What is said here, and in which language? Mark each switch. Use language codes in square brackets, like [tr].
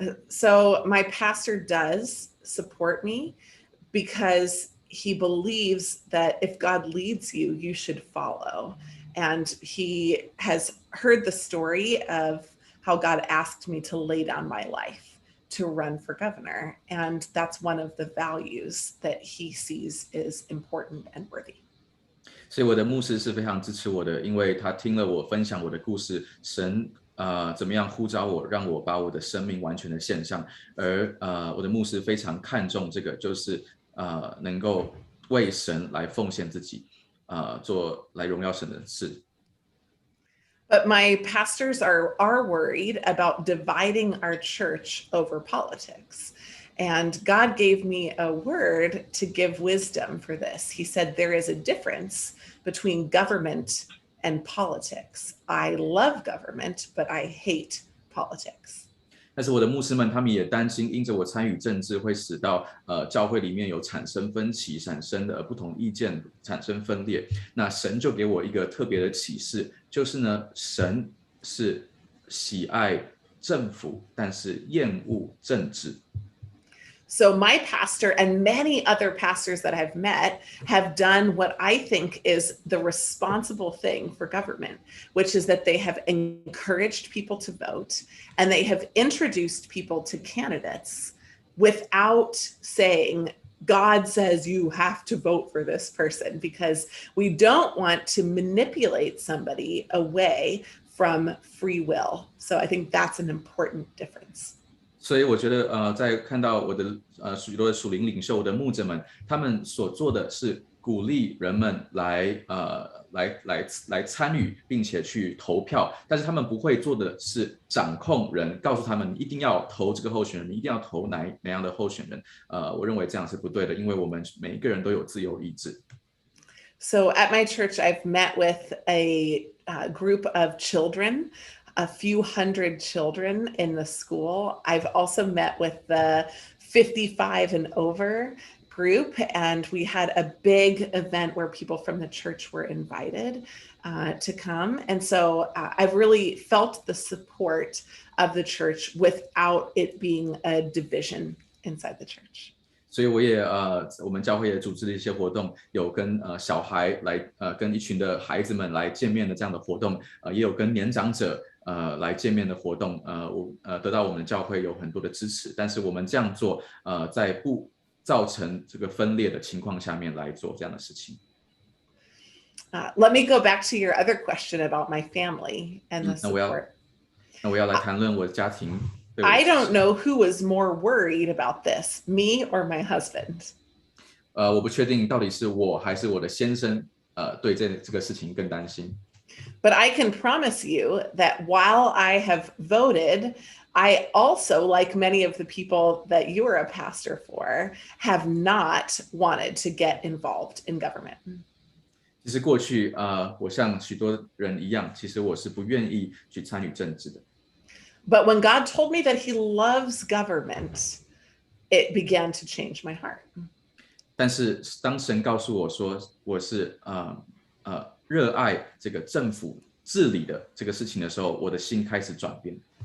[en] So my pastor does support me because he believes that if God leads you, you should follow. And he has heard the story of how God asked me to lay down my life to run for governor. And that's one of the values that he sees is important and worthy. [zh] 所以我的牧师是非常支持我的，因为他听了我分享我的故事，神怎么样呼召我，让我把我的生命完全的献上，而我的牧师非常看重这个，就是能够为神来奉献自己，做来荣耀神的事。 [en] But my pastors are worried about dividing our church over politics. And God gave me a word to give wisdom for this. He said, there is a difference between government and politics. I love government, but I hate politics. [zh] 但是我的牧师们，他们也担心，因着我参与政治，会使到教会里面有产生分歧、产生的不同意见、产生分裂。那神就给我一个特别的启示，就是呢，神是喜爱政府，但是厌恶政治。 [en] So my pastor and many other pastors that I've met have done what I think is the responsible thing for government, which is that they have encouraged people to vote and they have introduced people to candidates without saying, God says you have to vote for this person, because we don't want to manipulate somebody away from free will. So I think that's an important difference. [zh] 所以我觉得在看到我的许多的属灵领袖，我的牧者们，他们所做的是鼓励人们来参与，并且去投票，但是他们不会做的是掌控人，告诉他们你一定要投这个候选人，你一定要投哪样的候选人。我认为这样是不对的，因为我们每一个人都有自由意志。 [en] So at my church, I've met with a group of children, a few hundred children in the school. I've also met with the 55 and over group, and we had a big event where people from the church were invited to come. And so I've really felt the support of the church without it being a division inside the church. [zh] 所以我们教会也组织了一些活动，有跟小孩来跟一群的孩子们来见面的这样的活动，也有跟年长者来见面的活动，得到我们的教会有很多的支持。但是我们这样做，在不造成这个分裂的情况下面来做这样的事情。 [en] Let me go back to your other question about my family and the support. [zh] 那我要来谈论我的家庭。 [en] I don't know who was more worried about this, me or my husband. [zh] 我不确定到底是我还是我的先生，对这个事情更担心。 [en] But I can promise you that while I have voted, I also, like many of the people that you are a pastor for, have not wanted to get involved in government. [zh] 其实过去我像许多人一样，其实我是不愿意去参与政治的。 [en] But when God told me that he loves government, it began to change my heart. [zh] 但是当神告诉我说我是热爱这个政府治理的这个事情的时候，我的心开始转变。